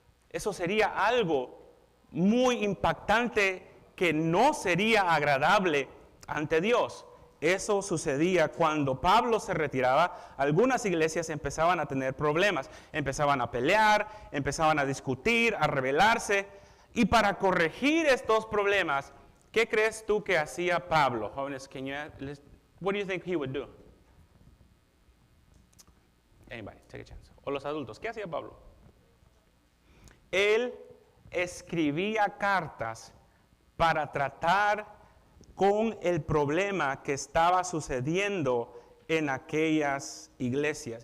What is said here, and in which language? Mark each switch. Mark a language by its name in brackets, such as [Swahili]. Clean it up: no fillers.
[Spanish] Eso sería algo muy impactante que no sería agradable ante Dios. Eso sucedía cuando Pablo se retiraba. Algunas iglesias empezaban a tener problemas, empezaban a pelear, empezaban a discutir, a rebelarse. Y para corregir estos problemas, ¿qué crees tú que hacía Pablo? Jóvenes, [English] what do you think he would do? Anybody, take a chance. [Spanish] O los adultos, ¿qué hacía Pablo? Él escribía cartas para tratar con el problema que estaba sucediendo en aquellas iglesias.